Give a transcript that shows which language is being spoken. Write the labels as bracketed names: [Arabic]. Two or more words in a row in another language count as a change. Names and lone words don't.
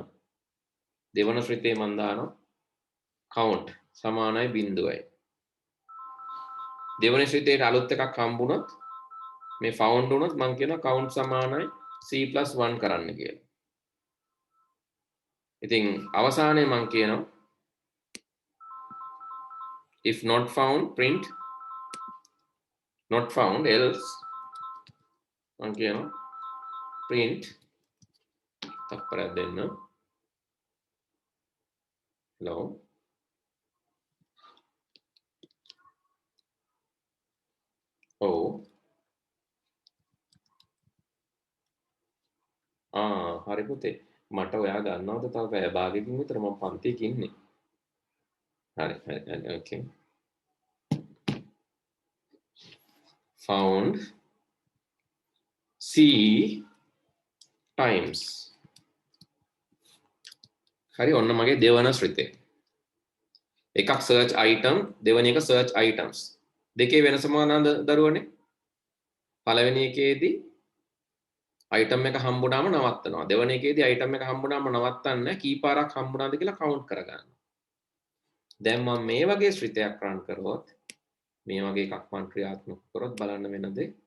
[Sinhala] දෙවෙනි ශ්‍රිතේ මම දානවා count සමානයි 0යි. දෙවෙනි ශ්‍රිතේට අලුත් එකක් හම්බුනොත් මේ found වුණොත් මම කියනවා count සමානයි c+1 කරන්න කියලා. ඉතින් අවසානයේ මම කියනවා [English] if not found print not found else [Sinhala] මම කියනවා print තප්පරයක් දෙන්න hello oh හරි පුතේ මට ඔයා ගන්නවද තව පැය භාගයකින් විතර මම පන්තියක ඉන්නේ හරි [English] okay found C times [Sinhala] හරි ඔන්න මගේ දෙවන ශ්‍රිතය එකක් [English] search item [Sinhala] දෙවැනි එක [English] search items [Sinhala] දෙකේ වෙනස මොනවාද දරුවනේ පළවෙනි එකේදී item එක හම්බුනාම නවත්තනවා දෙවෙනි එකේදී item එක හම්බුනාම නවත්තන්නේ කී පාරක් හම්බුනාද කියලා count කරගන්න දැන් මම මේ වගේ ශ්‍රිතයක් run කරොත් මේ වගේ එකක් මම ක්‍රියාත්මක කරොත් බලන්න වෙනද